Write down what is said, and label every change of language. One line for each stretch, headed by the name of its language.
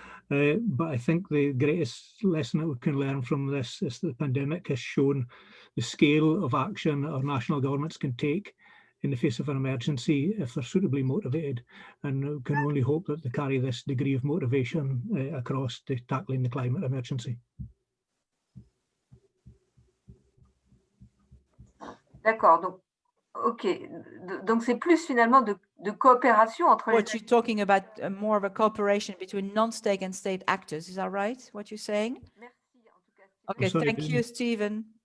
English: But I think the greatest lesson that we can learn from this is the pandemic has shown the scale of action our national governments can take in the face of an emergency if they're suitably motivated, and we can only hope that they carry this degree of motivation across to tackling the climate emergency.
French: D'accord, donc, ok, donc c'est plus finalement de coopération entre
English: what you're talking about, more of a cooperation between non-state and state actors, is that right, what you're saying? Okay, thank you, Stephen.